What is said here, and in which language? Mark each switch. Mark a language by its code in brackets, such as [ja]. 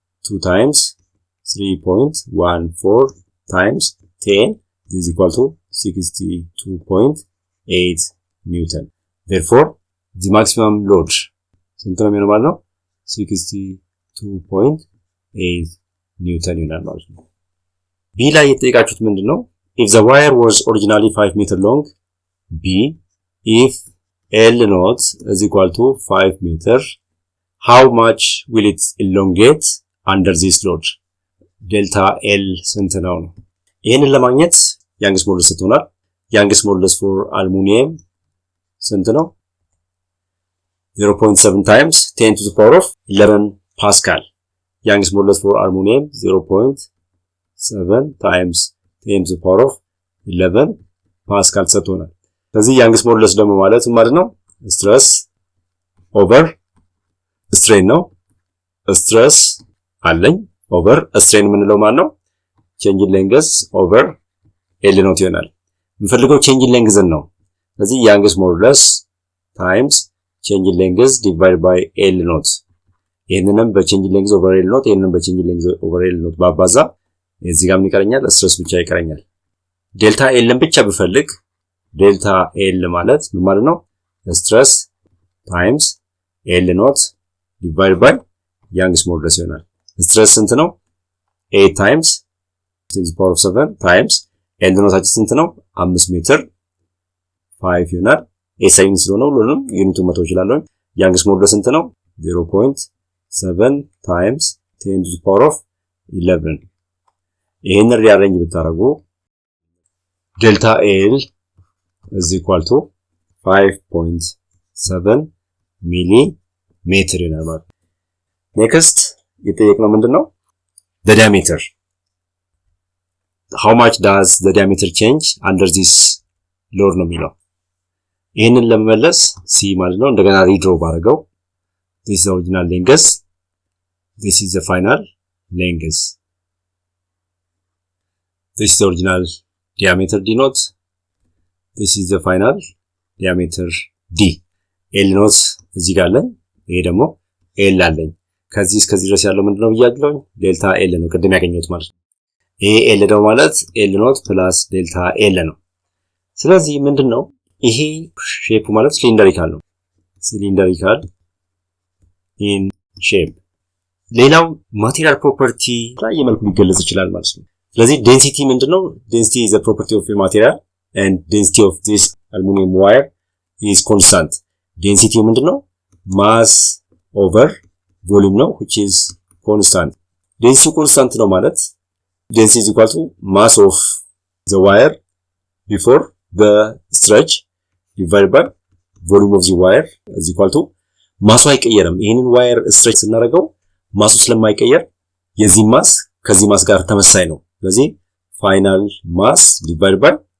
[en] 2 times 3.14 times 10 is equal to 62.8 Newton. Therefore, the maximum load [am] ስንት ነው የሚሆነው ማለት ነው? 62.8 ኒውተን ይሆናል ማለት ነው። ቢ ላይ የተጠየቃችሁት ምንድነው? [en] if the wire was originally 5 meter long, B, if L naught is equal to 5 meter, how much will it elongate under this load? [am] delta L ስንት ነው? ይሄንን ለማግኘት ያንግስ ሞዱለስ ሰጥቶናል። ያንግስ ሞዱለስ [en] for aluminum [am] ስንት ነው? [en] 0.7 times 10 to the power of 11 Pascal. Young's modulus for aluminum 0.7 times 10 to the power of 11 Pascal [am] ሰጥቶናል። ስለዚህ [en] young's modulus [am] ደግሞ ማለት ነው [en] stress over strain ነው። stress አለኝ over strain [am] የምንለው ማለት ነው [en] change in length over L ኖት [am] ይሆናል። የምፈልገው [en] change in length ነው። ስለዚህ young's modulus times change in length divided by L naught. [am] ይሄንንም በ [en] change in length over L naught [am] ይሄንንም በchange in length over L naught ባባዛ እዚህ ጋር ምን ይቀረኛል? ስትረስ ብቻ ይቀረኛል። ዴልታ ኤልን ብቻ ብፈልግ ዴልታ ኤል ማለት ምን ማለት ነው? ስትረስ ታይምስ ኤል ኖት [en] divided by young's modulus [am] ይሆናል። ስትረስ ስንት ነው? [en] 8 times 10 to the power of 7 times [am] ኤል ኖታችን ስንት ነው? 5 ሜትር 5 ይሆናል። ኤሳይን ስለሆነ ሁሉንም ዩኒቱን መተው ይችላል። ያንግስ ሞዱለስ ስንት ነው? [en] 0.7 times 10 to the power of 11 [am] ይሄን ሪአሬንጅ ብታረጉ ዴልታ ኤል is equal to 5.7 ሚሊ ሜትር ይሆናል ማለት ነው። ኔክስት የጠየቅነው ምንድነው? [en] the diameter. how much does the diameter change under this load [am] ነው የሚለው። ይሄንን ለመመለስ ሲ ማለት ነው እንደገና ሪድሮ ባረገው [en] this is the original length, this is the final length, this is the original diameter d naught, this is the final diameter d. [am] l naught እዚህ ጋር አለኝ፣ ይሄ ደግሞ l አለኝ። ከዚህ እስከዚህ ድረስ ያለው ምንድነው ብያለሁ? ዴልታ l ነው ቅድም ያገኘሁት ማለት ነው። ይሄ l ደግሞ ማለት l naught ፕላስ ዴልታ l ነው። ስለዚህ ምንድነው ይሄ ሼፕ ማለት ሲሊንደሪካል ነው። ሲሊንደሪካል ኢን ሼፕ። ሌላው ማቴሪያል ፕሮፐርቲ ላይ የመልኩ ሊገለጽ ይችላል ማለት ነው። ስለዚህ ዴንሲቲ ምንድነው? [en] ዴንሲቲ is a property of a material and density of this aluminum wire is constant. [am] ዴንሲቲ ምንድነው? [en] mass over volume ነው which is constant density constant ነው ማለት density is equal to mass of the wire before the stretch divided by volume of the wire is equal to [am] ማሱ አይቀየርም ይሄንን ዋየር ስትሬች ስናደርገው ማሱ ስለማይቀየር የዚህ ማስ ከዚህ ማስ ጋር ተመሳሳይ ነው ስለዚህ [en] final mass divided by